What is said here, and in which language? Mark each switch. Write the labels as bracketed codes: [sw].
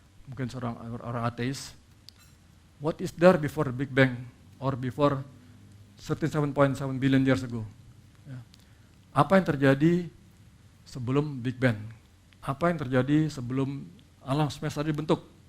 [id] Mungkin seorang orang ateis. [en] What is there before the Big Bang or before 37.7 billion years ago? [id] Ya. Apa yang terjadi sebelum Big Bang? Apa yang terjadi sebelum alam semesta dibentuk?